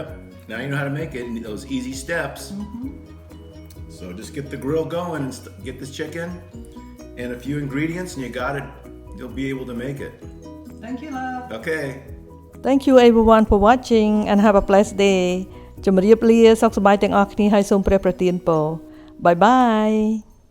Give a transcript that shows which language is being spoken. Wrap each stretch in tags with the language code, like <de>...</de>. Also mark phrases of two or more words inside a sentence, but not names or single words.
<en>Now you know how to make it in those easy steps. So just get the grill going and get this chicken and a few ingredients and you got it. You'll be able to make it. Thank you, love. Okay. Thank you everyone for watching and have a blessed day.</en> <km>ជម្រាបលាសុខសប្បាយទាំងអស់គ្នាហើយសូមព្រះប្រទានពរ</km> <en>Bye bye.</en>